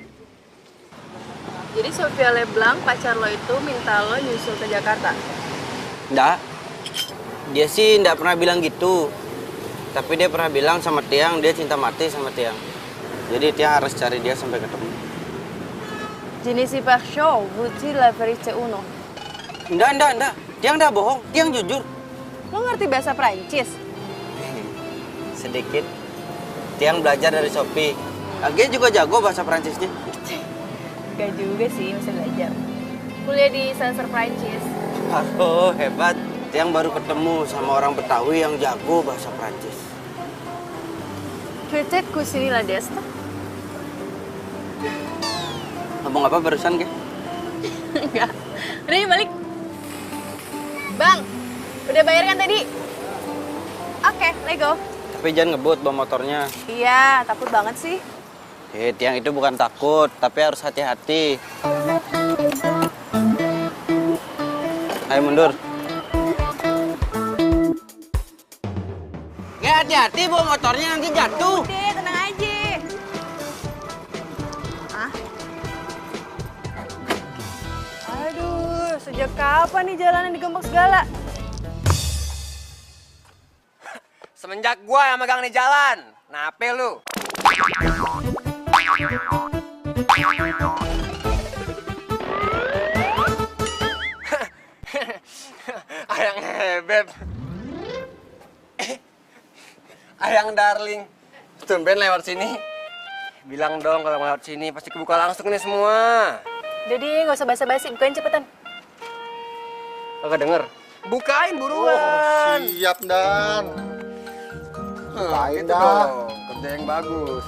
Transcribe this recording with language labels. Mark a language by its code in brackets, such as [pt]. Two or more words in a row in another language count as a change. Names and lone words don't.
[id] Jadi Sofia Leblanc, pacar lo itu minta lo nyusul ke Jakarta? Nggak. Dia sih nggak pernah bilang gitu. Tapi dia pernah bilang sama Tiang, dia cinta mati sama Tiang. Jadi Tiang harus cari dia sampai ketemu. Jenis par show, vous la vérité uno. Enggak. Tiang nggak bohong, Tiang jujur. Lo ngerti bahasa Prancis? Sedikit. Tiang belajar dari Sophie. Dia juga jago bahasa Prancisnya. Gak juga sih, masih belajar. Kuliah di Sastra Prancis. Oh, hebat. Tiang baru ketemu sama orang Betawi yang jago bahasa Prancis. [fr] Peut-être que c'est la destin. [id] Ngomong apa barusan, Ge? Enggak. Udah yuk balik. Bang, udah bayar kan tadi? Oke, [en] let's go. [id] Tapi jangan ngebut bawa motornya. Iya, takut banget sih. Tiang itu bukan takut, tapi harus hati-hati. Ayo mundur. Ya hati-hati bawa motornya nanti jatuh. Udah, tenang aja. Aduh, sejak kapan nih jalanan digembok segala? Semenjak gua yang megang nih jalan. Nape lu? Ayang Hebeb. Ayang darling. Tumben lewat sini. Bilang dong kalau lewat sini pasti kebuka langsung nih semua. Jadi nggak usah basa-basi, bukain cepetan. Kagak denger. Bukain buruan. Siap, Dan. Gitu dong, kerja yang bagus.